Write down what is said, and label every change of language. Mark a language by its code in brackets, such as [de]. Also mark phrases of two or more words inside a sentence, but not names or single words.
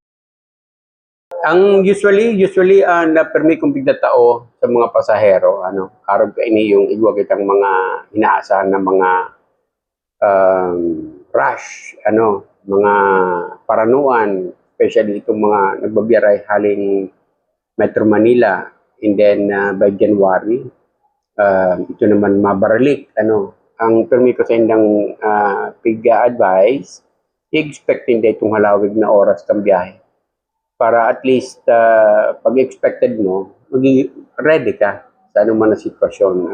[bik] Ang usually na permi kong tao sa mga pasahero, araw ka ini yung igwa kitang mga inaasahan na mga rush, mga paranuan, especially itong mga nagbabiyaray haling Metro Manila, [en] and then by January, [bik] ito naman mabaralik, ang permi ko sa indang pig-advise, i-expect hindi itong halawig na oras kang biyahe. Para at least pag expected mo, maging ready ka sa anong man na sitwasyon.